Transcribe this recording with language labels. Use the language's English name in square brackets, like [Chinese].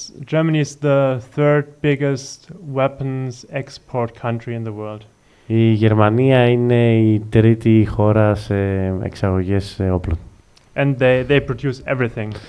[English] Germany is the third biggest weapons export country in the world. [Greek] Η Γερμανία είναι η τρίτη χώρα σε εξαγωγές όπλων. [English] And they produce everything.